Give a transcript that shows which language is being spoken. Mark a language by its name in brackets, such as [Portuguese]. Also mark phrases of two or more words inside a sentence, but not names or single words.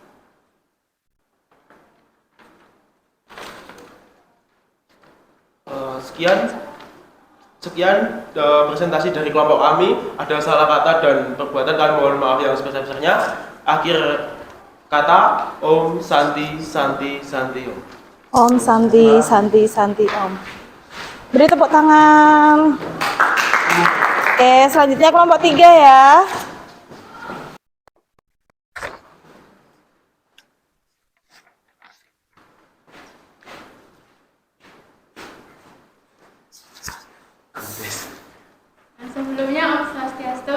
[Indonesian] Sekian presentasi dari kelompok kami. Ada salah kata dan perbuatan, kami mohon maaf yang sebesar-besarnya. Akhir kata, [Sanskrit] Om Santi Santi Santi Om. Om Santi Santi Santi Om. [Indonesian] Beri tepuk tangan. Oke, selanjutnya kelompok 3 ya. Sebelumnya [Sanskrit] Om Swastiastu.